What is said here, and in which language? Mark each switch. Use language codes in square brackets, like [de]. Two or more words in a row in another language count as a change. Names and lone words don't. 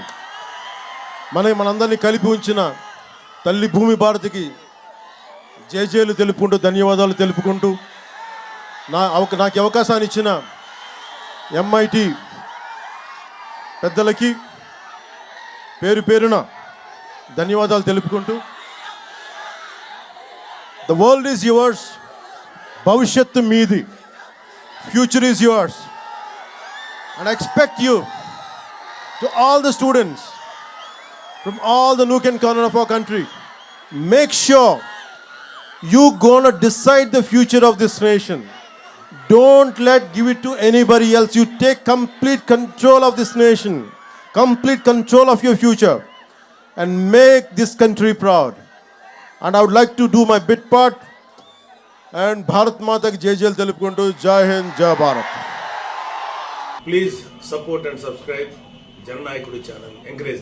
[te] మనందరినీ కలిపి ఉంచిన తల్లి భూమి భారతికి జేజేలు తెలుపుకుంటూ ధన్యవాదాలు తెలుపుకుంటూ నాకు అవకాశాన్ని ఇచ్చిన ఎంఐటి పెద్దలకి పేరు పేరున ధన్యవాదాలు తెలుపుకుంటూ, [en] The world is yours, [te] భవిష్యత్తు మీది, [en] future is yours, and I expect you to all the students from all the nook and corner of our country, make sure you gonna decide the future of this nation. Don't give it to anybody else. You take complete control of this nation, complete control of your future, and make this country proud. And I would like to do my bit part and [hi] भारत माता की जय [en] telupukuntu. [hi] जय हिंद, जय भारत. [en] Please support and subscribe Jana Nayakudu channel. Encourage them.